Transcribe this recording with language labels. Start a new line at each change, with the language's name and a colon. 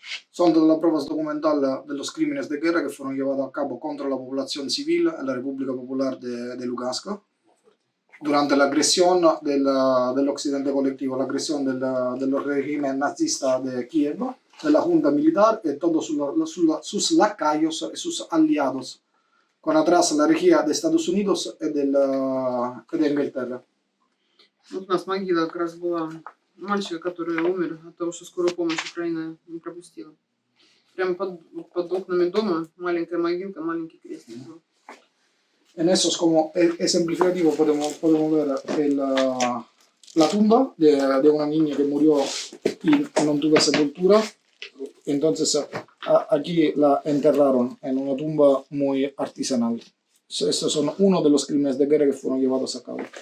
Spanish: Son todas las pruebas documentales de los crímenes de guerra que fueron llevados a cabo contra la población civil en la República Popular de Lugansk durante la agresión del occidente colectivo, la agresión del régimen nazista de Kiev, de la junta militar y todos sus lacayos y sus aliados, con atrás la regia de Estados Unidos y de Inglaterra.
Russian: Вот у нас могила как раз была мальчика, который умер от того, что скорую помощь Украина не пропустила. Прямо под окнами дома маленькая могилка, маленький крестик.
Spanish: En eso es como ejemplificativo, podemos ver la tumba de una niña que murió y no tuvo sepultura. Entonces aquí la enterraron en una tumba muy artesanal. Estos son uno de los crímenes de guerra que fueron llevados a cabo.